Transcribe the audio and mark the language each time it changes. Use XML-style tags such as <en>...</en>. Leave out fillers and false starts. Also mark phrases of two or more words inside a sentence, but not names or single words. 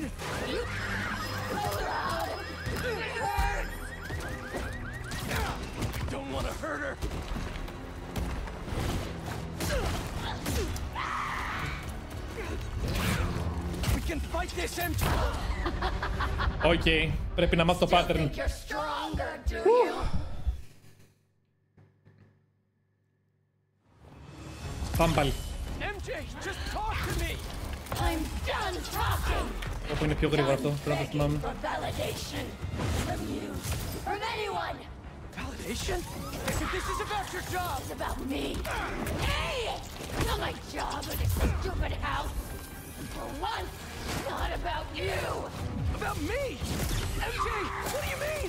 <en>You so loud! It hurts! Don't want to hurt her! We can fight this, MJ!</en> <el>Οκ, πρέπει να μάθω το pattern.</el> <en>Think you're stronger, do you?</en> <el>Πάμε πάλι.</el> <en>MJ, just talk to me! I'm done talking!</en> <el>Όπου είναι πιο γρήγορο αυτό, πρέπει να το θυμάμαι.</el> <en>For validation from you, from anyone! Validation? If this is about your job! It's about me! Hey! Not my job in this stupid house! For once, not about you! About me? MJ, what do you mean?</en>